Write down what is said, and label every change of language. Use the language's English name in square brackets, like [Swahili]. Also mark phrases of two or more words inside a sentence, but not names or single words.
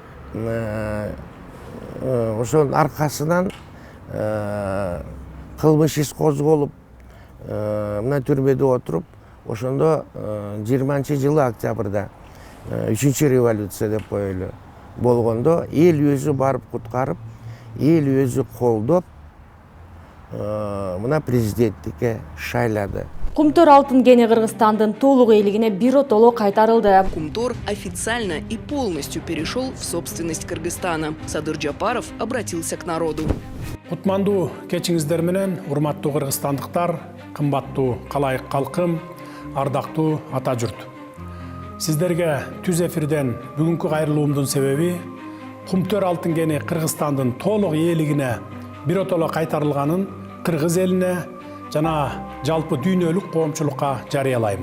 [Kyrgyz] ошонун аркасынан кылмыш иш козголуп, мына түрмөдө отуруп, ошондо 20-жылы октябрда 3-чү революция деп коелу болгондо эл өзү барып куткарып, эл өзү колдоп, мына президенттикке шайлады. Кумтөр алтын кени Кыргызстандын толук элигине биротоло кайтарылды. [Russian] Кумтор официально и полностью перешел в собственность Кыргызстана. Садыр Жапаров обратился к народу. [Kyrgyz] Кутмандуу кечиңиздер менен, урматтуу кыргызстандыктар, кымбаттуу калайык калкым, ардактуу ата журт. Сиздерге түз эфирден бүгүнкү кайрылуумдун себеби Кумтөр алтын кени Кыргызстандын толук элигине биротоло кайтарылганын кыргыз элине жана жалпы дүйнөлүк коомчулукка жарыялаймын.